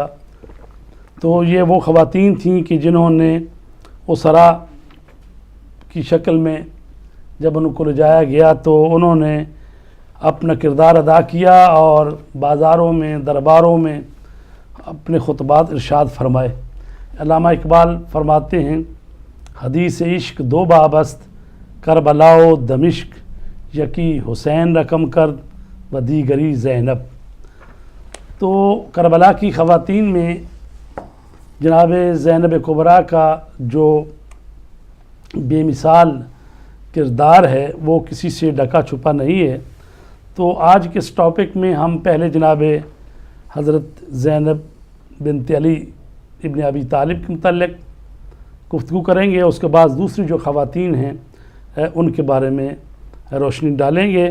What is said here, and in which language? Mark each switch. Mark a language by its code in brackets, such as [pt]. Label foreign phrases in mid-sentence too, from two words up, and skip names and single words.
[ur] تو یہ وہ خواتین تھیں کہ جنہوں نے اسرا کی شکل میں جب ان کو لے جایا گیا تو انہوں نے اپنا کردار ادا کیا اور بازاروں میں، درباروں میں اپنے خطبات ارشاد فرمائے۔ علامہ اقبال فرماتے ہیں، [fa] حدیث عشق دو بابست کربلا و دمشق، یکی حسین رقم کرد و دیگری زینب۔ [ur] تو کربلا کی خواتین میں جناب زینب کبریٰ کا جو بے مثال کردار ہے وہ کسی سے ڈھکا چھپا نہیں ہے۔ تو آج کے اس ٹاپک میں ہم پہلے جناب حضرت زینب بنت علی ابن ابی طالب کے متعلق گفتگو کریں گے، اس کے بعد دوسری جو خواتین ہیں ان کے بارے میں روشنی ڈالیں گے۔